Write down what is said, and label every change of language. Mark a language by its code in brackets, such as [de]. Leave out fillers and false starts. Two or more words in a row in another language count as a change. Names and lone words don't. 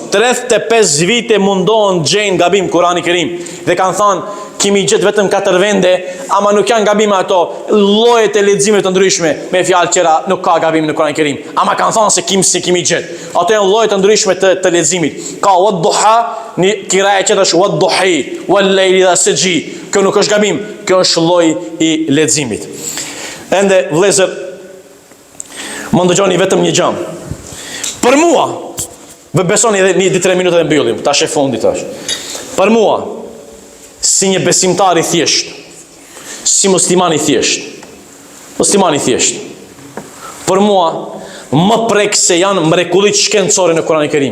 [sq] 35 vite mundohen gjejnë gabim Kur'anin e Kerim dhe kanë thënë kemi gjetë vetëm 4 vende, ama nuk janë gabime ato, llojet e leximeve të ndryshme, me fjalë qëra nuk ka gabim në Kur'anin e Kerim, ama kanë thënë se kemi gjetë. Ato janë lloje të ndryshme të leximit. Ka wad-duha, një kiraje që është [ar] والضحى والليل إذا سجى. [sq] Kjo nuk është gabim, kjo është lloj i leximit. Ende vëllezër, më ndëgjoni vetëm një gjë. Për mua, besoni edhe 3 minuta dhe mbyllim, tash e fundit tash. Për mua, si një besimtar i thjesht, si musliman i thjesht, për mua, më prek se janë mrekullit shkencore në Kur'anin e Kerim.